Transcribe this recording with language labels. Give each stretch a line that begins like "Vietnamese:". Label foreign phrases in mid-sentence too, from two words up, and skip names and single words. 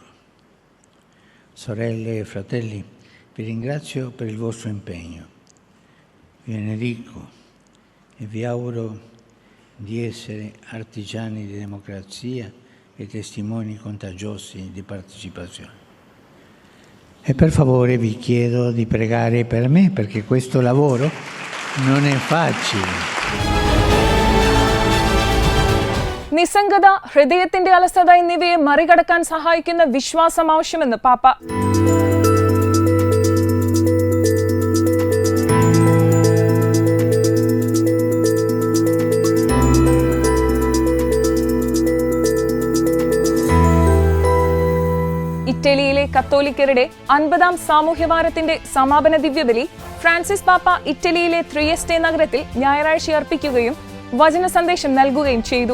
Italian: Sorelle e fratelli, vi ringrazio per il vostro impegno, vi benedico e vi auguro di essere artigiani di democrazia e testimoni contagiosi di partecipazione. E per favore vi chiedo di pregare per me, perché questo lavoro non è facile.
Malayalam: നിസ്സംഗത, ഹൃദയത്തിന്റെ അലസത എന്നിവയെ മറികടക്കാൻ സഹായിക്കുന്ന വിശ്വാസം ആവശ്യമെന്ന് പാപ്പ. ഇറ്റലിയിലെ കത്തോലിക്കരുടെ 50ാം സാമൂഹ്യവാരത്തിന്റെ സമാപന ദിവ്യബലി ഫ്രാൻസിസ് പാപ്പ ഇറ്റലിയിലെ ത്രിയസ്റ്റെ നഗരത്തിൽ ഞായറാഴ്ച അർപ്പിക്കുകയും വചന സന്ദേശം നൽകുകയും ചെയ്തു.